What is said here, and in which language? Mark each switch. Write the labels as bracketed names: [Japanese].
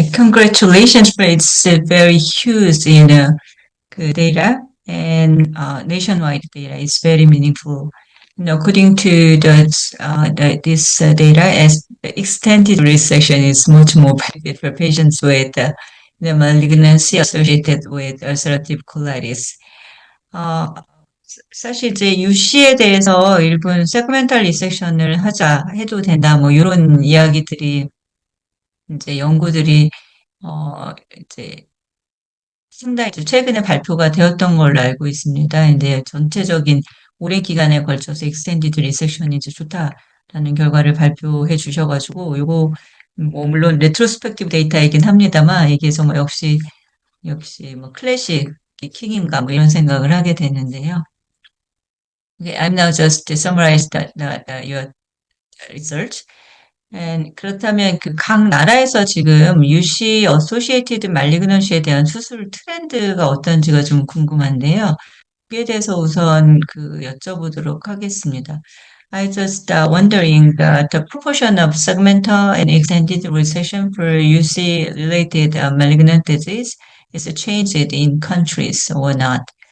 [English] Congratulations for its very huge data and nationwide data. It's very meaningful. According to this data, as the extended resection is much more benefit for patients with the malignancy associated with ulcerative colitis. [Korean] 사실 이제 UC에 대해서 일본 세그멘탈 리섹션을 해도 된다, 뭐 이런 이야기들이 이제 연구들이 이제 상당히 최근에 발표가 되었던 걸로 알고 있습니다. 근데 전체적인 오랜 기간에 걸쳐서 익스텐디드 리섹션이 이제 좋다라는 결과를 발표해 주셔가지고 요거 뭐 물론 레트로스펙티브 데이터이긴 합니다만 이게 정말 역시 뭐 클래식 킹인가 뭐 이런 생각을 하게 되는데요. [English] Okay, I'm now just to summarize your research. [Korean] 그렇다면 그 각 나라에서 지금 UC 어소시에이티드 말리그넌시에 대한 수술 트렌드가 어떤지가 좀 궁금한데요. 그에 대해서 우선 여쭤보도록 하겠습니다. [English] I just wondering that the proportion of segmental and extended resection for UC-related malignant disease is changed in countries or not.